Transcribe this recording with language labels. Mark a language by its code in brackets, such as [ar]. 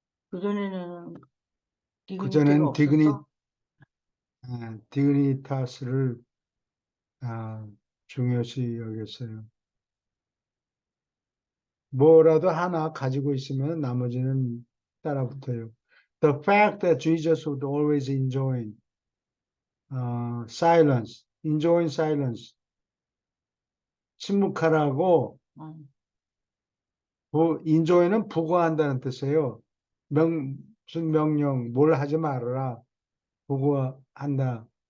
[ko] 그전에는 디그니티가 그전엔 없었어? 디그니타스를 중요시 여겼어요. 뭐라도 하나 가지고 있으면 나머지는 따라붙어요. [en] The fact that Jesus would always enjoy silence, enjoy silence, [ko] 침묵하라고 [en] enjoy는 [ko] 부과한다는 뜻이에요. 무슨 명령, 뭘 하지 말아라, 부과한다.